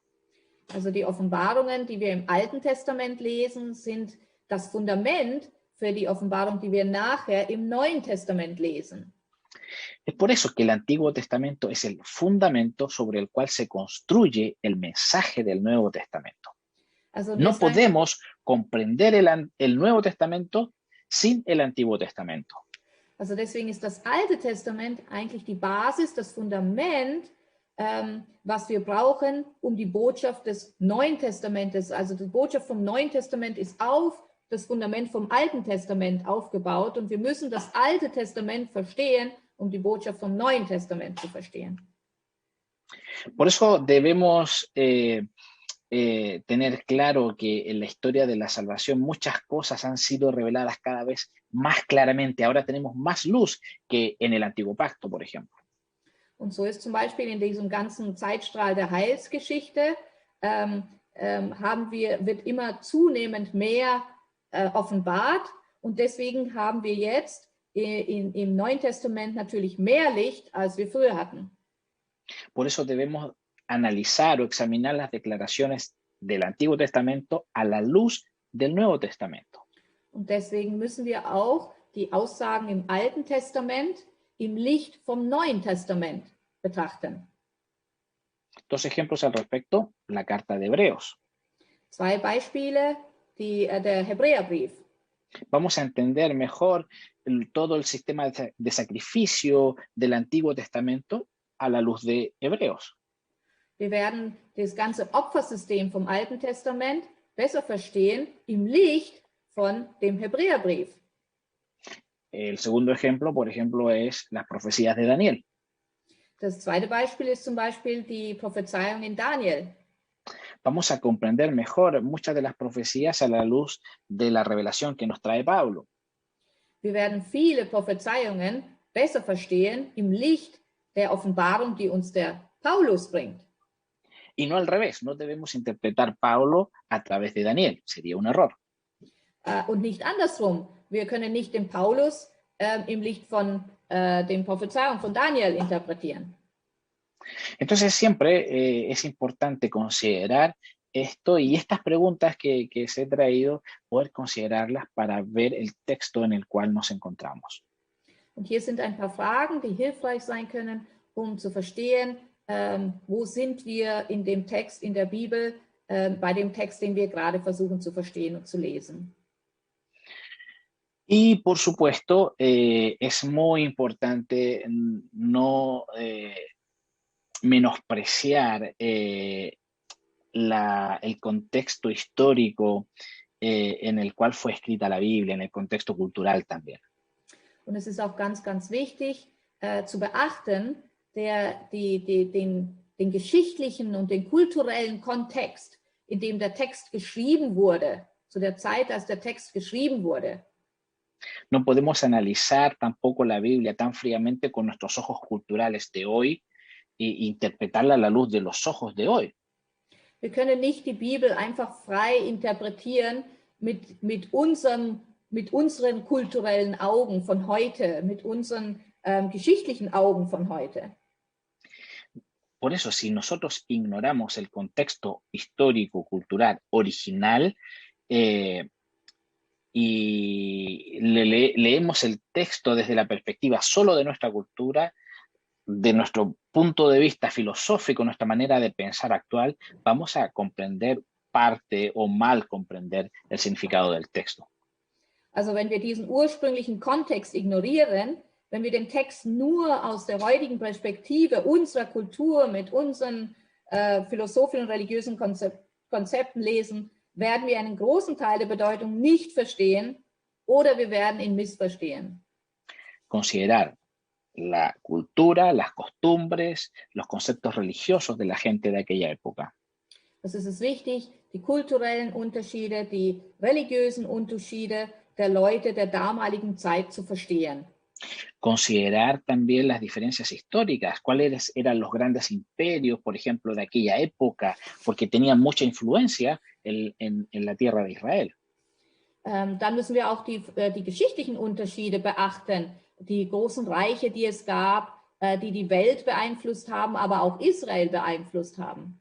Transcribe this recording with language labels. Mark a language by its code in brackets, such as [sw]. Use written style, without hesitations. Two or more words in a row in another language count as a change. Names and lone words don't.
[de] Also die Offenbarungen, die wir im Alten Testament lesen, sind das Fundament für die Offenbarung, die wir nachher im Neuen Testament lesen. [es] Es por eso que el Antiguo Testamento es el fundamento sobre el cual se construye el mensaje del Nuevo Testamento. [de] Also [es] no podemos comprender el Nuevo Testamento sin el Antiguo Testamento. [de] Also deswegen ist das Alte Testament eigentlich die Basis, das Fundament, was wir brauchen, um die Botschaft des Neuen Testamentes, also die Botschaft vom Neuen Testament ist auf das Fundament vom Alten Testament aufgebaut, und wir müssen das Alte Testament verstehen, um die Botschaft vom Neuen Testament zu verstehen. [es] Por eso debemos tener claro que en la historia de la salvación muchas cosas han sido reveladas cada vez más claramente. Ahora tenemos más luz que en el Antiguo Pacto, por ejemplo. [de] Und so ist zum Beispiel in diesem ganzen Zeitstrahl der Heilsgeschichte wird immer zunehmend mehr offenbart, und deswegen haben wir jetzt im Neuen Testament natürlich mehr Licht, als wir früher hatten. [es] Por eso debemos analizar o examinar las declaraciones del Antiguo Testamento a la luz del Nuevo Testamento. [de] Und deswegen müssen wir auch die Aussagen im Alten Testament im Licht vom Neuen Testament betrachten. [es] Dos ejemplos al respecto, la carta de Hebreos. [de] Zwei Beispiele, der Hebräerbrief. [es] Vamos a entender mejor todo el sistema de sacrificio del Antiguo Testamento a la luz de Hebreos. [de] Wir werden das ganze Opfersystem vom Alten Testament besser verstehen im Licht von dem Hebräerbrief. [es] El segundo ejemplo, por ejemplo, es las profecías de Daniel. [de] Das zweite Beispiel ist zum Beispiel die Prophezeiung in Daniel. [es] Vamos a comprender mejor muchas de las profecías a la luz de la revelación que nos trae Pablo. [de] Wir werden viele Prophezeiungen besser verstehen im Licht der Offenbarung, die uns der Paulus bringt. [es] Y no al revés, no debemos interpretar Pablo a través de Daniel, sería un error. [de] Und nicht andersrum. Wir können nicht den Paulus im Licht von den Prophezeiungen von Daniel interpretieren. [es] Entonces siempre es importante considerar esto y estas preguntas que se he traído, poder considerarlas para ver el texto en el cual nos encontramos. [de] Und hier sind ein paar Fragen, die hilfreich sein können, um zu verstehen, wo sind wir in dem Text, in der Bibel, bei dem Text, den wir gerade versuchen zu verstehen und zu lesen. [es] Y por supuesto, es muy importante no menospreciar el contexto histórico en el cual fue escrita la Biblia, en el contexto cultural también. [de] Und es ist auch ganz, ganz wichtig zu beachten, den geschichtlichen und den kulturellen Kontext, in dem der Text geschrieben wurde, zu der Zeit, als der Text geschrieben wurde. [es] No podemos analizar tampoco la Biblia tan fríamente con nuestros ojos culturales de hoy e interpretarla a la luz de los ojos de hoy. [de] Wir können nicht die Bibel einfach frei interpretieren mit unseren kulturellen Augen von heute, mit unseren geschichtlichen Augen von heute. [es] Por eso, si nosotros ignoramos el contexto histórico, cultural, original, y leemos el texto desde la perspectiva solo de nuestra cultura, de nuestro punto de vista filosófico, nuestra manera de pensar actual, vamos a comprender parte o mal comprender el significado del texto. [de] Also wenn wir diesen ursprünglichen Kontext ignorieren, wenn wir den Text nur aus der heutigen Perspektive unserer Kultur mit unseren philosophischen und religiösen Konzepten lesen, werden wir einen großen Teil der Bedeutung nicht verstehen oder wir werden ihn missverstehen. [es] Considerar la cultura, las costumbres, los conceptos religiosos de la gente de aquella época. [de] Es ist wichtig, die kulturellen Unterschiede, die religiösen Unterschiede der Leute der damaligen Zeit zu verstehen. [es] Considerar también las diferencias históricas, cuáles eran los grandes imperios, por ejemplo, de aquella época, porque tenían mucha influencia en la tierra de Israel. [de] Dann müssen wir auch die geschichtlichen Unterschiede beachten, die großen Reiche, die es gab, die die Welt beeinflusst haben, aber auch Israel beeinflusst haben.